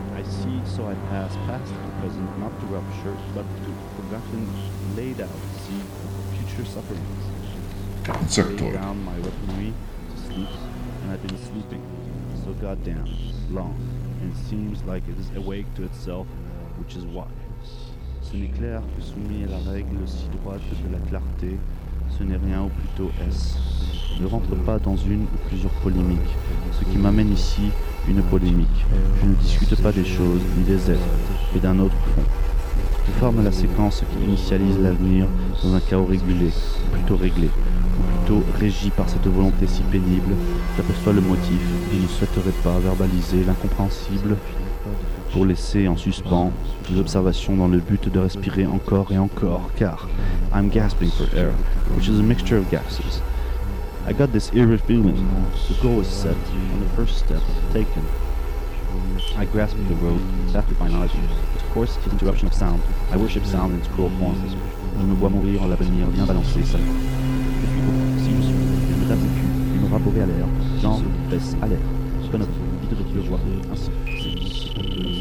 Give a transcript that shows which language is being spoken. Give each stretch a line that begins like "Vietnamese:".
English: I see, so I pass past the present, not to rupture, but to forgotten, laid out, see, future sufferings. Insectoid. I lay down my weaponry to sleep, and I've been sleeping, so goddamn, long, and seems like it is awake to itself, which is why.
French: Ce n'est clair que soumis à la règle si droite de la clarté, ce n'est rien ou plutôt est-ce. Ne rentre pas dans une ou plusieurs polémiques. Ce qui m'amène ici, une polémique. Je ne discute pas des choses ni des êtres, mais d'un autre fond. Je forme la séquence qui initialise l'avenir dans un chaos régulé, ou plutôt réglé, ou plutôt régi par cette volonté si pénible. J'aperçois le motif et ne souhaiterai pas verbaliser l'incompréhensible pour laisser en suspens des observations dans le but de respirer encore et encore, car
English: I'm gasping for air, which is a mixture of gases. I got this eerie feeling. The goal is set on the first step taken. I grasp the road, back with my knowledge. But of course, the interruption of sound. I worship sound in its cruel forms.
French: Je me vois mourir en l'avenir, bien balancé, ça. Je suis beau, si je suis, je me tape le cul, je me rabourrai à l'air, jambes, fesses, à l'air. Je connais pas, vite de le voir, ainsi.